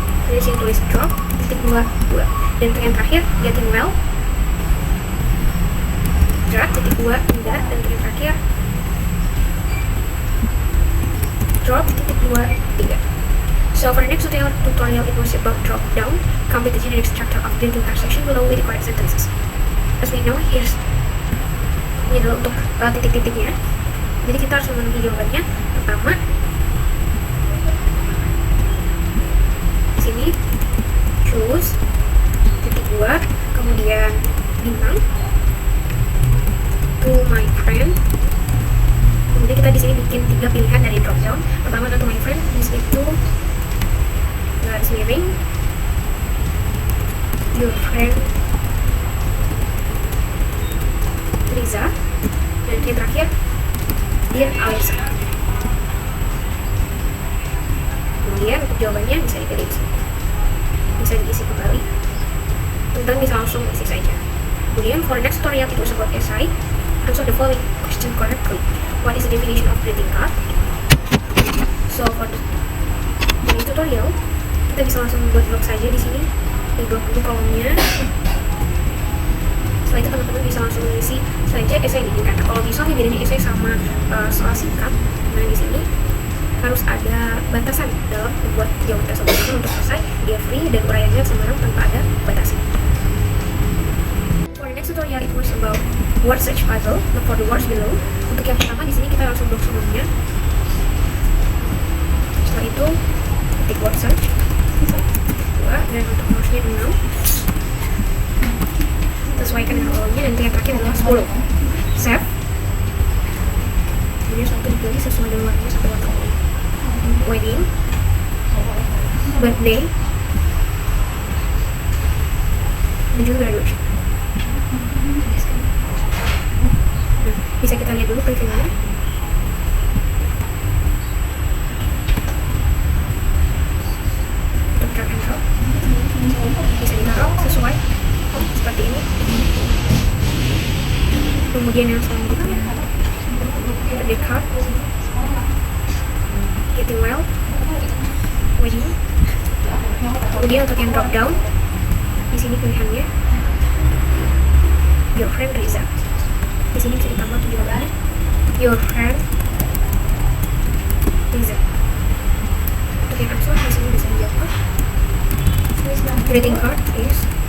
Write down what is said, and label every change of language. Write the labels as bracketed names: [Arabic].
[Indonesian] Jadi di sini tulis drop titik 2, 2. Dan untuk yang terakhir, getting well drag titik 2, 3, dan untuk yang terakhir drop titik 2, 3. [English] So for the next tutorial it was about drop down. Complete the generic structure of the greeting card section below with the correct sentences. As we know, here's [Indonesian] ini adalah untuk titik-titiknya. Jadi kita harus memenuhi jawabannya. Pertama, di sini choose titik 2, kemudian bintang, [English] to my friend. [Indonesian] Kemudian kita di sini bikin 3 pilihan dari drop down. Pertama adalah [English] to my friend, [Indonesian] di sini itu garis miring your friend Riza, dan yang terakhir dear Alisa. Kemudian untuk jawabannya bisa dipilih, bisa diisi kembali, teman-teman bisa langsung isi saja. Kemudian [English] for the next tutorial it was about essay. Answer the following question correctly. What is the definition of greeting card? So for the tutorial [Indonesian] kita bisa langsung membuat blog saja di sini. Di blog itu kolomnya. Setelah itu teman-teman bisa langsung mengisi saja essay ini. Karena kalau misalnya bedanya essay sama soal singkat, nah di sini harus ada batasan dalam membuat jawaban tersebut. Untuk essay dia free dan uraiannya sembarang tanpa ada batasan. [English] For the next tutorial it was about word search puzzle. Look for the words below. [Indonesian] Untuk yang pertama di sini kita langsung blok sebelumnya. Setelah itu ketik word search 2, dan untuk wordsnya 6. Sesuaikan dengan kolomnya, dan yang terakhir adalah 10. Save. Kemudian satu dipilih sesuai dengan warnanya sampai warna kuning. Wedding, birthday, dan juga graduation. Bisa kita lihat dulu previewnya. Untuk drag and drop bisa ditaruh sesuai seperti ini. Kemudian yang selanjutnya [English] Credit card, getting well, wedding. [Indonesian] Kemudian untuk yang drop down, di sini pilihannya [English] your friend Riza. [Indonesian] Di sini bisa ditambah 7 kali. [English] Your friend Riza. [Indonesian] Untuk yang answer di sini bisa dijawab. [English] Greeting card is.